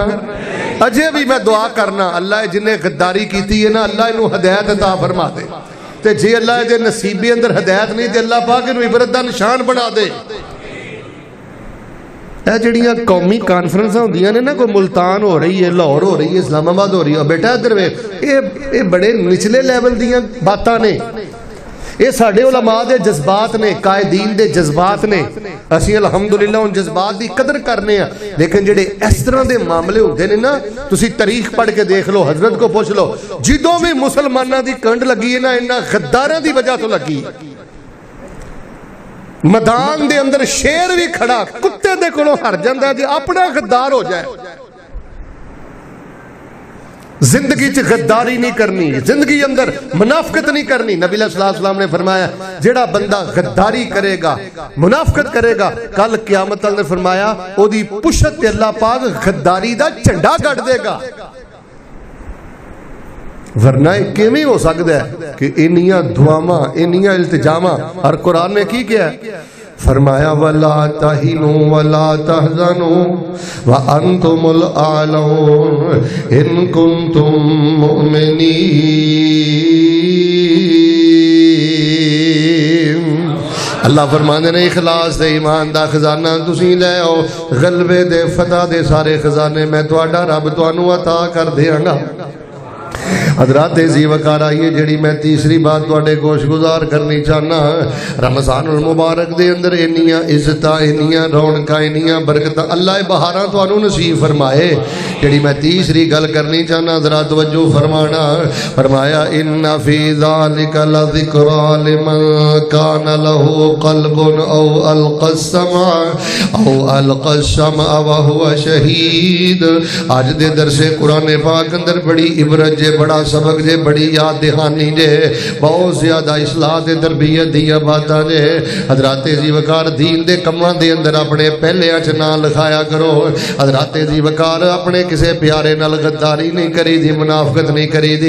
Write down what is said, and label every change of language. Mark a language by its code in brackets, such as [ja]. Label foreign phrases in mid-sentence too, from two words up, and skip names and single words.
[pa] اجے وی میں دعا کرناں، اللہ جنہاں غداری کیتی اے نا، اللہ انہاں نوں ہدایت عطا فرما دے. تے جے اللہ دے نصیبے اندر ہدایت نہیں، تو اللہ پاک انہاں نوں عبرت دا نشان بنا دے. جہڑیاں قومی کانفرنساں ہوندیاں نے نا، کوئی ملتان ہو رہی اے، لاہور ہو رہی اے، اسلام آباد ہو رہی اے، بیٹا ایدھر وے، اے بڑے نچلے لیول دیاں باتاں نے. اے ساڈے علماء دے جذبات نے، قائدین دے جذبات نے. اسیں الحمدللہ انہاں جذبات دی قدر کرنے آں، لیکن جہڑے اس طرح دے معاملے ہوندے نے نا، تسیں تاریخ پڑھ کے دیکھ لو، حضرت نوں پچھ لو, جدوں وی مسلماناں دی کنڈ لگی اے نا، انہاں غداراں دی وجہ توں لگی. میدان دے اندر شیر وی کھڑا کتے دے کولوں ہر جاندا جے اپنا غدار ہو جائے. زندگی چ غداری نہیں کرنی، زندگی اندر منافقت نہیں کرنی. نبی [ar] صلى الله عليه وسلم [pa] نے فرمایا، جہڑا بندہ غداری کرے گا، منافقت کرے گا، کل قیامت نے فرمایا اوہدی پشت اللہ پاک غداری دا جھنڈا گڈ دے گا. ورنہ کویں ہو سکدا اے کہ اینیاں دعاواں، اینیاں التجاواں، تے قرآن نے کی کیہا? [ar] فرمایا ولا تهنوا ولا تحزنوا وأنتم الأعلون إن كنتم مؤمنين. [pa] اللہ فرماندے نے اخلاص دے ایمان دا خزانہ تسیں لے آؤ، غلبے دے فتح دے سارے خزانے میں تہاڈا رب تہانوں عطا کر دیواں گا. حضرات ذی وقار آئیے، جہڑی میں تیجی بات تہاڈے گوش گزار کرنی چاہناں، رمضان المبارک دے اندر اینیاں عزتاں، اینیاں رونقاں، اینیاں برکتاں اللہ بہاراں تہانوں نصیب فرمائے. جہڑی میں تیجی گل کرنی چاہناں، ذرا توجہ فرمانا. [ar] فرمایا إن في ذلك لذكرى لمن كان له قلب أو ألقى السمع وهو شهيد. [pa] اج دے درسِ قرآن پاک اندر بڑی عبرت جے، بڑا سبق جے، بڑی یاد دہانی جے، بہت زیادہ اصلاح تے تربیت دیاں باتاں جے. حضراتِ ذی وقار دین دے کماں دے اندر اپنے پہلیاں چ ناں لکھایا کرو. حضراتِ ذی وقار اپنے کسے پیارے نال غداری نہیں کری دی، منافقت نہیں کری دی.